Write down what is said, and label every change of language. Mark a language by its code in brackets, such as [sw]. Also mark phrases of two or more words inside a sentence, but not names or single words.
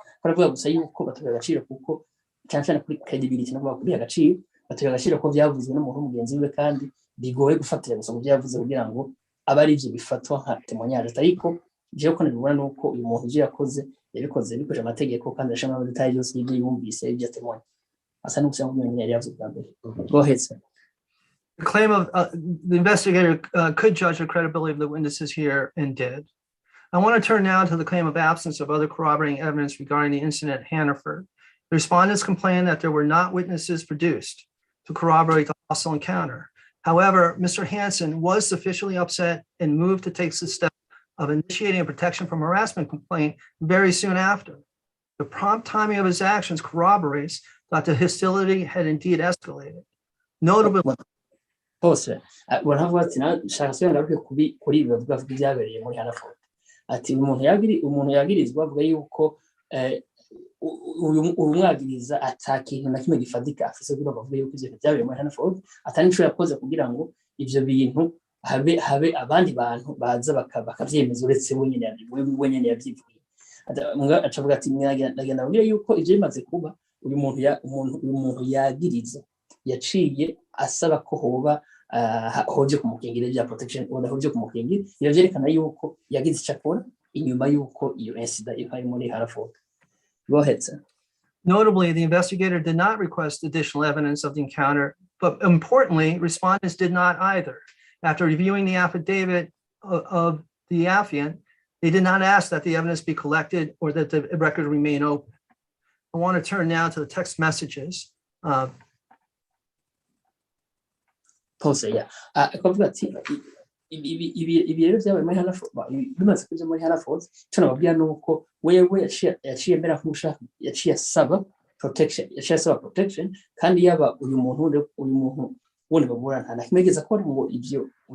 [rn] baravuga gusa yuko batuye agaciro kuko cyane cyane kuri credibility no kuvuga kuri agaciro batuye agaciro ko byavuzwe n'umuntu w'umugenzi we kandi bigoye gufatira gusa ngo byavuze kugira ngo abe ari ibyo bifatwa nka témoignage ariko jewe ko nabibona nuko uyu muntu ivyo yakoze yabikoze bikoje amategeko kandi ashama detail yose y'ibyo yumvise ibyo témoigne asa n'ukusanga umuntu yari yavuze bwa mbere. [en] Go ahead, sir. The claim of the investigator could judge the credibility of the witnesses here and did. I want to turn now to the claim of absence of other corroborating evidence regarding the incident at Hannaford. The respondents complained that there were not witnesses produced to corroborate the hostile encounter. However, Mr. Hansen was sufficiently upset and moved to take the step of initiating a protection from harassment complaint very soon after. The prompt timing of his actions corroborates that the hostility had indeed escalated. Notably, [rn] hose baravuga ati nashaka se ngaruke kuri ibi bavuga byabereye muri Hannaford ati umuntu yagirizwa avuga yuko umwagiriza atakintu na kimwe gifatika afise kugira ngo avuge yuko ivyo byabereye muri Hannaford atari nico yakoze kugira ngo ivyo bintu habe abandi bantu baza bakavyemeza uretse we nyene yavyivuye acavuga ati ndagenda abwira yuko ivyo bimaze kuba uyu muntu yagiriza yaciye asaba ko hoba hoje kumukingira bya [en] protection order [rn] hoje kumukingira iyo vyerekana yuko yagize icyakora inyuma yuko iyo incident ibaye muri Hannaford. [en] Go ahead, sir. Notably, the investigator did not request additional evidence of the encounter, but importantly, respondents did not either. After reviewing the affidavit of the affiant, they did not ask that the evidence be collected or that the record remain open. I want to turn now to the text messages. [rn] Pose ya akavuga ati ibi rero byabaye muri Hannaford bimaze kuja muri Hannaford cyo nababwira nuko wewe yaciye mbera nk'ushaka yaciye asaba protection kandi yaba uyu muntu wundi babura nta nakimegeza ko ngo ivyo